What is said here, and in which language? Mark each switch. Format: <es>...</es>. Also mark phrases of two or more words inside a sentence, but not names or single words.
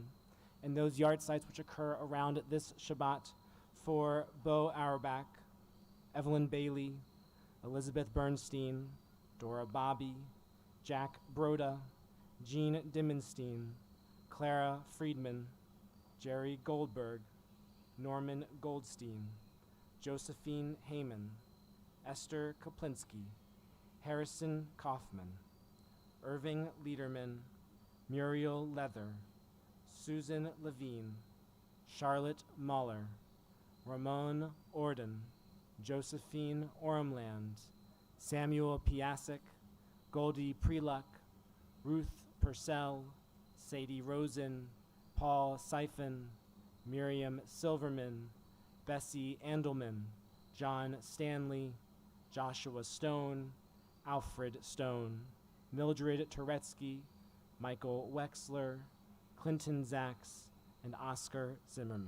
<en>And those yard sites which occur around this Shabbat for Bo Auerbach, Evelyn Bailey, Elizabeth Bernstein, Dora Bobby, Jack Broda, Jean Dimmenstein, Clara Friedman, Jerry Goldberg, Norman Goldstein, Josephine Heyman, Esther Kaplinsky, Harrison Kaufman, Irving Liederman, Muriel Leather, Susan Levine, Charlotte Muller, Ramon Orden, Josephine Ormland, Samuel Piasek, Goldie Preluck, Ruth Purcell, Sadie Rosen, Paul Siphon, Miriam Silverman, Bessie Andelman, John Stanley, Joshua Stone, Alfred Stone, Mildred Turetsky, Michael Wexler, Clinton Zaks, and Oscar Zimmerman.</en>